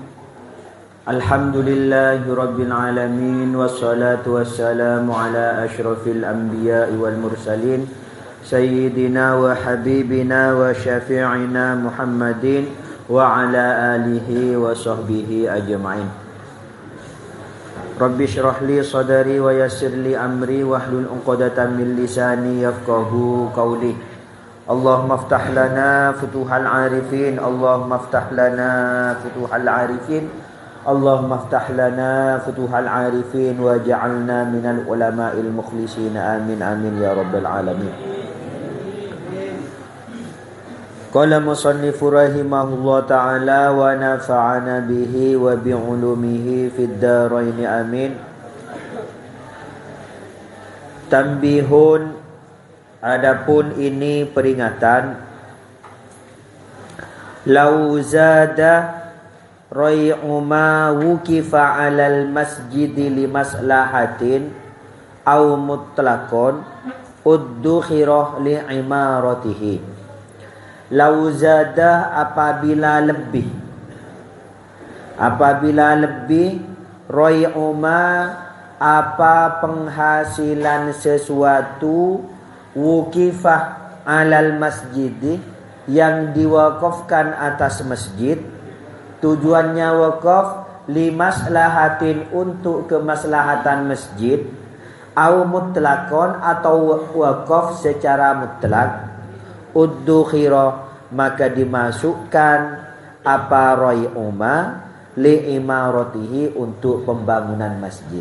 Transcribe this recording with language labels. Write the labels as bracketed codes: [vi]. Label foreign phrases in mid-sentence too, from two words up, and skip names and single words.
[ar] الحمد لله رب العالمين والصلاة والسلام على أشرف الأنبياء والمرسلين سيدنا وحبيبنا وشفيعنا محمد وعلى آله وصحبه أجمعين. رب اشرح لي صدري ويسر لي أمري واحلل عقدة من لساني يفقهوا قولي. اللهم افتح لنا فتوح العارفين اللهم افتح لنا فتوح العارفين اللهم افتح لنا فتوح العارفين واجعلنا من العلماء المخلصين, آمين آمين يا رب العالمين. قال المصنف رحمه الله تعالى ونفعنا به وبعلومه في الدارين آمين. [id] Tambihun, adapun ini peringatan. [ar] لو زاد ريعها وقف على المسجد لمصلحة أو مطلقا ادخر لعمارته. لو زاد [id] apabila lebih roy'uma apa penghasilan sesuatu wukifah [ar] على المسجد [id] yang diwakafkan atas masjid, tujuannya wakaf limaslahatin untuk kemaslahatan masjid, [ar] أو مطلقا [id] atau wakaf secara mutlak, uddukhira maka dimasukkan apa [ar] ريعها لعمارته [id] untuk pembangunan masjid.